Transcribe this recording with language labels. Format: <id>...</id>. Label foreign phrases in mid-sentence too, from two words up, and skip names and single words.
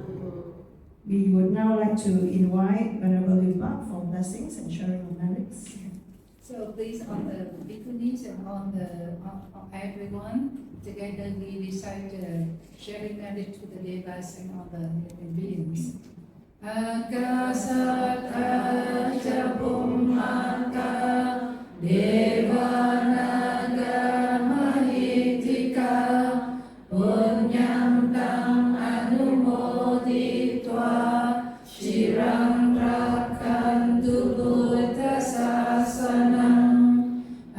<en>We would now like to invite Venerable Lieu Phap for blessings and sharing of merits. So please, on the bhikkhunis and on everyone, together we recite sharing merit to the devas and all the living beings.</en> <pi>Akasata Bummaka Devanaga Mahitika Punyam Tam Anumoditva Shirang Rakantu Buddha Sasanam</pi>